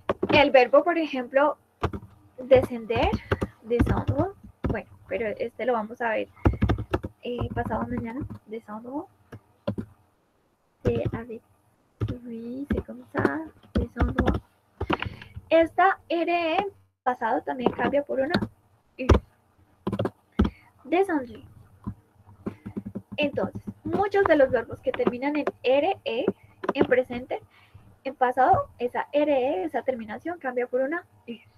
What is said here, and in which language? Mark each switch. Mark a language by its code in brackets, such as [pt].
[es] El verbo, por ejemplo, descender, descendre, bueno, pero este lo vamos a ver pasado mañana, descendre. [fr] C'est avec lui, c'est comme ça, descendre. [es] Esta RE pasado también cambia por una U. Descendu. Entonces, muchos de los verbos que terminan en RE en presente, en pasado, esa RE, esa terminación cambia por una U.